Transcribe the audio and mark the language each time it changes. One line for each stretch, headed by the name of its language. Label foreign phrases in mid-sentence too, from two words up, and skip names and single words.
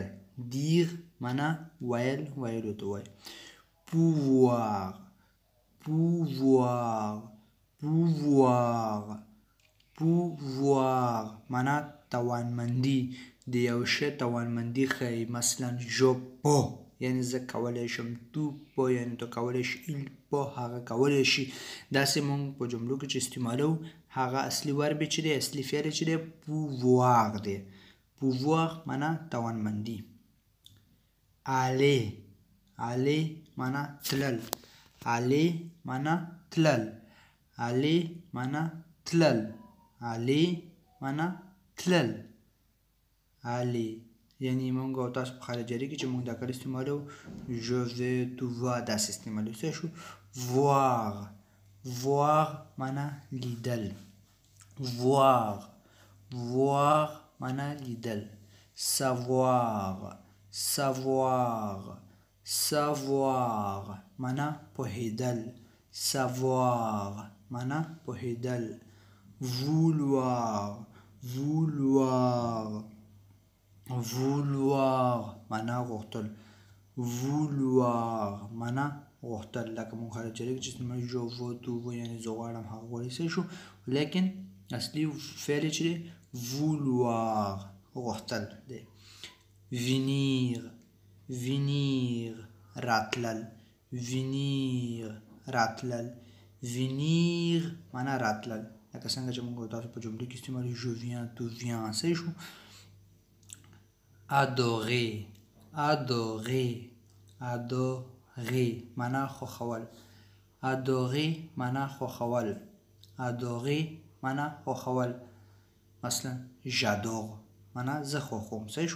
Pashto: dire معنا ویل، ویلو ته وایي. pouvoir معنا توانمندي، د یو شی توانمندي ښیي. مثلا
French: je peux
Pashto: یعنې زه کولی شم،
French: tu peux
Pashto: یعنې ته کولی شي،
French: il peut
Pashto: هغه کولی شي. داسې موږ په جملو کې چې استعمالوو، هغه اصلي ورب چې دی، اصلي فعل چې دی pouvoir دی. pouvoir معنا توانمندي. aller معنا تلل. aller معنا تلل. aller یعنې موږ او تاسو په خارجري کې چې موږ دا کار استعمالوو،
French: je vais tu vas
Pashto: داسې استعمالوو. څه شو؟ voir معنا لیدل. voir معنا لیدل. savoir معنا پوهیدل. معنا پوهیدل. vouloir معنا غوښتل. معنا غوښتل، لکه موږ خارجري کې چې استعمالوو
French: je veux tu veux
Pashto: یعنې زه غواړم، هغه غواړي. څه شو؟ لیکن اصلي فعل چې دی vouloir غوښتل دی. venir راتلل. venir معنا راتلل، لکه څنګه چې موږ تاسو په جملو کې استعمالوو
French: je viens tu viens.
Pashto: څه شو؟ adorer معنا خوښول. adorer معنا خوښول. مثلا
French: j'adore
Pashto: معنا زه خوښوم. څه شو؟